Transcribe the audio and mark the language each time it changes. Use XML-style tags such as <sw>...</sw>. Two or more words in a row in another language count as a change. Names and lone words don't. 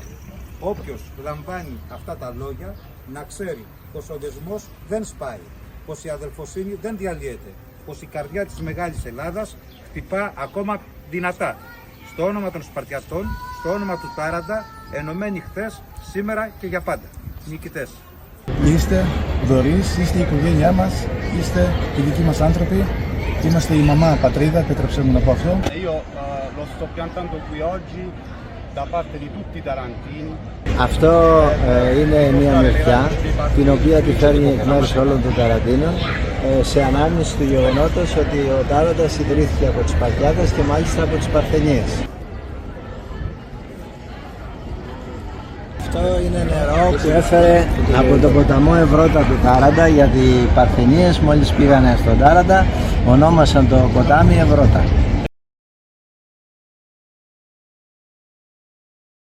<el>Όποιος λαμβάνει αυτά τα λόγια να ξέρει πως ο δεσμός δεν σπάει, πως η αδελφοσύνη δεν διαλύεται, πως η καρδιά της Μεγάλης Ελλάδας χτυπά ακόμα δυνατά. Στο όνομα των Σπαρτιατών, στο όνομα του Τάραντα, ενωμένοι χθες, σήμερα και για πάντα. Νικητές. Είστε δωρείς, είστε η οικογένειά μας, είστε οι δικοί μας άνθρωποι, είμαστε η μαμά πατρίδα, επέτρεψέ μου να πω αυτό.</el> <it>Io lo sto piantando qui oggi da parte di tutti i tarantini.</it> <el>Αυτό είναι μια μεριά την οποία τη φέρνει εκ μέρους όλων των Ταραντίνων σε ανάμνηση του γεγονότος ότι ο Τάραντας ιδρύθηκε από τους Σπαρτιάτες και μάλιστα από τους Παρθενίες. Αυτό είναι νερό που έφερε από τον ποταμό Ευρώτα του Τάραντα, γιατί οι Παρθενίες μόλις πήγανε στον Τάραντα ονόμασαν το ποτάμι Ευρώτα.</el>